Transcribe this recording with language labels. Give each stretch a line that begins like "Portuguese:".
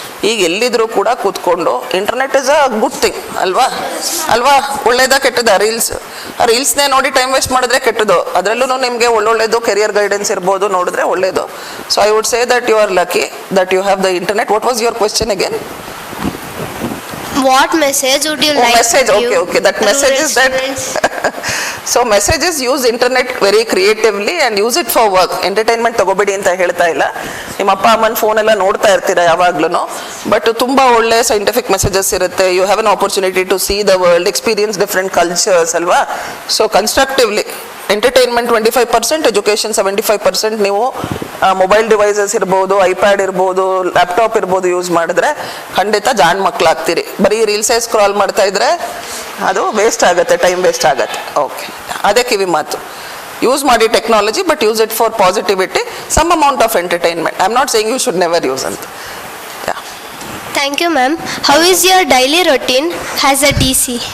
Kannada: ಈಗ ಎಲ್ಲಿದ್ರು ಕೂಡ ಕೂತ್ಕೊಂಡು
English: internet is a good thing
Kannada: ಅಲ್ವಾ. ಒಳ್ಳೇದ ಕೆಟ್ಟದ? ರೀಲ್ಸ್ನೇ ನೋಡಿ ಟೈಮ್ ವೇಸ್ಟ್ ಮಾಡಿದ್ರೆ ಕೆಟ್ಟದು. ಅದರಲ್ಲೂ ನಿಮಗೆ ಒಳ್ಳೊಳ್ಳೇದು ಕೆರಿಯರ್ ಗೈಡೆನ್ಸ್ ಇರ್ಬೋದು, ನೋಡಿದ್ರೆ ಒಳ್ಳೇದು.
English: So I would say that you are lucky that you have the internet. What was your question again? What message would you like message, to give okay. That message is that so messages use internet very creatively and use it for work.
Kannada: Entertainment ತಗೋಬೇಡಿ ಅಂತ ಹೇಳ್ತಾ ಇಲ್ಲ. ನಿಮ್ಮ ಅಪ್ಪ ಅಮ್ಮನ phone ಎಲ್ಲ ನೋಡ್ತಾ ಇರ್ತೀರಾ ಯಾವಾಗ್ಲೂ, ಬಟ್ ತುಂಬಾ ಒಳ್ಳೆ ಸೈಂಟಿಫಿಕ್ ಮೆಸೇಜಸ್ ಇರುತ್ತೆ.
English: You have an opportunity to see the world, experience different cultures ಅಲ್ವಾ. So constructively entertainment 25%, education 75%.
Kannada: ನೀವು ಮೊಬೈಲ್ ಡಿವೈಸಸ್ ಇರ್ಬೋದು, ಐಪ್ಯಾಡ್ ಇರ್ಬೋದು, ಲ್ಯಾಪ್ಟಾಪ್ ಇರ್ಬೋದು ಯೂಸ್ ಮಾಡಿದ್ರೆ ಖಂಡಿತ ಜಾಣ್ ಮಕ್ಕಳಾಗ್ತೀರಿ. ಬರೀ ರೀಲ್ಸೇ ಸ್ಕ್ರಾಲ್ ಮಾಡ್ತಾ ಇದ್ರೆ ಅದು ವೇಸ್ಟ್ ಆಗುತ್ತೆ, ಟೈಮ್ ವೇಸ್ಟ್ ಆಗುತ್ತೆ.
English: okay,
Kannada: ಅದೇ ಕಿವಿ ಮಾತು.
English: Use ಮಾಡಿ technology, but use it for positivity, some amount of entertainment. I am not saying you should never use ಅಂತ. Thank you, ma'am. How is your daily routine as a DC?